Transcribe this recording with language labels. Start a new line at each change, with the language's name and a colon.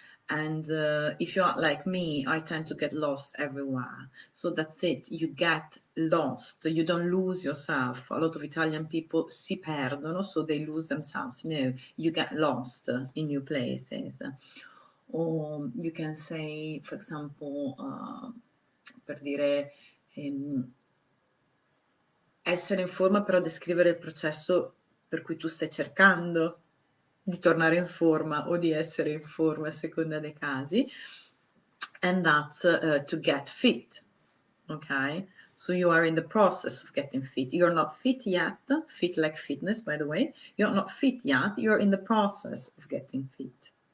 English: And if you are like me, I tend to get lost everywhere. So that's it, you get lost. You don't lose yourself. A lot of Italian people
Italian: si perdono,
English: so they lose themselves. No, you get lost in new places. Or you can say, for example,
Italian: per dire essere in forma per descrivere il processo per cui tu stai cercando di tornare in forma o di essere in forma a seconda dei casi.
English: And that's to get fit, okay? So you are in the process of getting fit. You're not fit yet, fit like fitness, by the way. You're not fit yet, you're in the process of getting fit.